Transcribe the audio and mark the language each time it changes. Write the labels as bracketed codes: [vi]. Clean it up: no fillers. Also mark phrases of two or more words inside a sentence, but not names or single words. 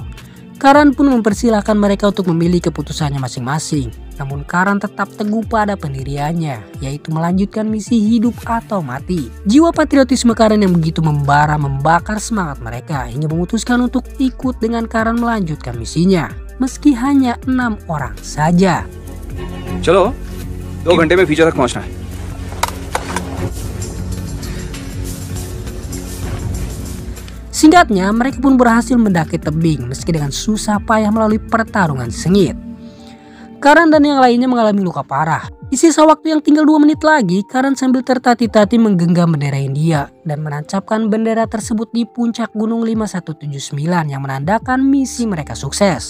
[id] Karan pun mempersilahkan mereka untuk memilih keputusannya masing-masing. Namun Karan tetap teguh pada pendiriannya, yaitu melanjutkan misi hidup atau mati. Jiwa patriotisme Karan yang begitu membara membakar semangat mereka hingga memutuskan untuk ikut dengan Karan melanjutkan misinya, meski hanya 6 orang saja. [hi] चलो 2 घंटे में फीचर तक पहुंचना है. [id] Singkatnya, mereka pun berhasil mendaki tebing meski dengan susah payah melalui pertarungan sengit. Karan dan yang lainnya mengalami luka parah. Di sisa waktu yang tinggal 2 menit lagi, Karan sambil tertati-tati menggenggam bendera India dan menancapkan bendera tersebut di puncak gunung 5179 yang menandakan misi mereka sukses.